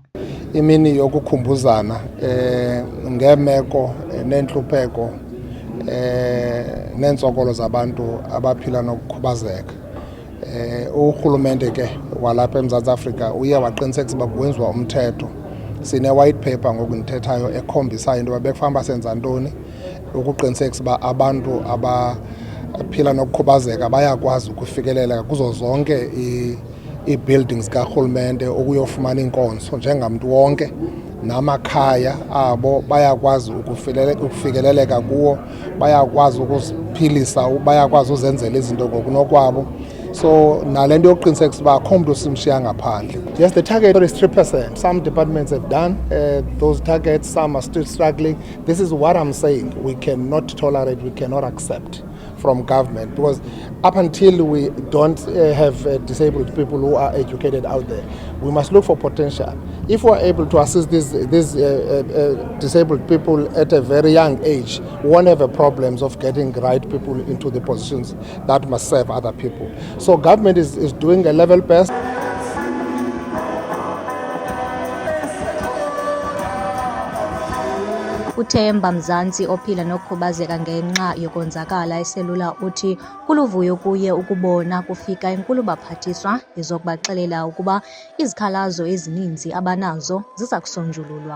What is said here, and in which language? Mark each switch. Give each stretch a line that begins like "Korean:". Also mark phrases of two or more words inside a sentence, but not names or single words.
Xhosa: Imini yokukhumbuzana ngeemeko neentlupheko neentsokolo zabantu abaphila nokukhubazeka. Urhulumente ke walapha eMzantsi Afrika uye waqinisekisa uba kwenziwa umthetho. Sine-
English: white paper
Xhosa: ngoku ndithethayo ekhombisayo into yoba bekufanele basenza ntoni ukuqinisekisa uba abantu abaphila nokukhubazeka bayakwazi ukufikelela kuzo zonke ii-buildings karhulumente ukuyofumana iinkonzo njengamntu wonke, namakhaya abo bayakwazi ukufikeleleka kuwo, bayakwazi ukuziphilisa, bayakwazi uzenzela izinto ngokunokwabo. So nale nto yokuqinisekisa uba akho mntu simshiya ngaphandle.
English: Yes, the target is 3%. Some departments have done those targets, some are still struggling. This is what I'm saying. We cannot tolerate, we cannot accept from government, because up until we don't have disabled people who are educated out there, we must look for potential. If we're able to assist these disabled people at a very young age, we won't have problems of getting right people into the positions that must serve other people. So government is doing a level best.
Xhosa: uThemba Mzansi ophila nokukhubazeka ngenxa yokonzakala eselula uthi kuluvuyo kuye ukubona kufika inkulu baphathiswa izokubaxelela ukuba izikhalazo ezininzi abanazo ziza kusonjululwa.